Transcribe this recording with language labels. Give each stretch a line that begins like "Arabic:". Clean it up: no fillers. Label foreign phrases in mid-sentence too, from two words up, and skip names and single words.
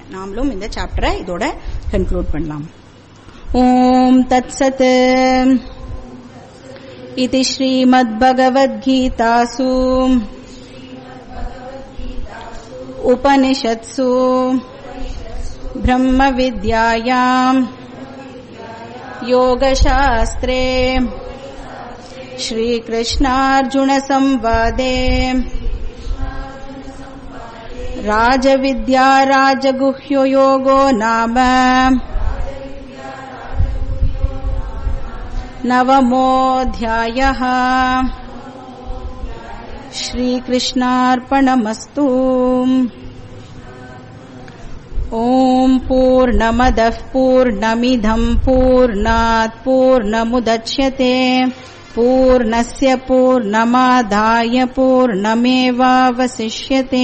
Tamil: நாமளும் இந்த சாப்டரை இதோட கன்க்ளூட் பண்ணலாம்.
Sanskrit: ओम् तत्सत् इति श्रीमद्भगवद्गीतासु उपनिषत्सु ब्रह्म विद्यायां योगशास्त्रे श्रीकृष्णार्जुन संवादे राजविद्या राजगुह्यो योगो नाम நவமோऽध्यायः. श्रीकृष्णार्पणमस्तु. ओम पूर्णमदः पूर्णमिदं पूर्णात् पूर्णमुदच्यते पूर्णस्य पूर्णमादाय पूर्णमेवावशिष्यते.